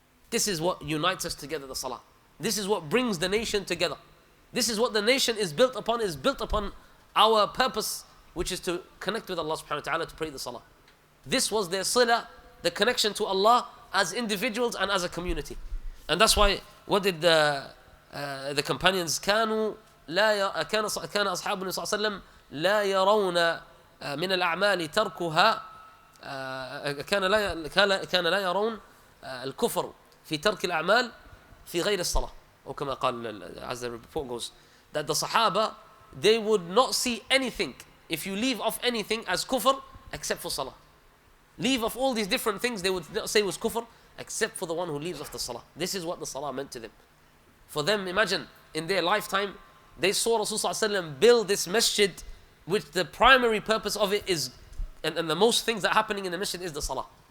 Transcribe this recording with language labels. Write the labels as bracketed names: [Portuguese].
[English] This is what unites us together, the salah. This is what brings the nation together. This is what the nation is built upon our purpose, which is to connect with Allah subhanahu wa ta'ala, to pray the salah. This was their salah, the connection to Allah as individuals and as a community. And that's why, what did the companions, [Arabic] كان أصحاب النبي صلى الله عليه وسلم لا يرون من الأعمال تركها كان لا يرون الكفر في ترك الأعمال في غير الصلاة. [English] Or [Arabic] كما قال, [English] as the report goes, that the Sahaba, they would not see anything, if you leave off anything, as kufr except for salah. Leave off all these different things, they would not say it was kufr except for the one who leaves off the salah. This is what the salah meant to them. For them, imagine, in their lifetime, they saw Rasulullah build this masjid, which the primary purpose of it is, and the most things that are happening in the masjid is the salah.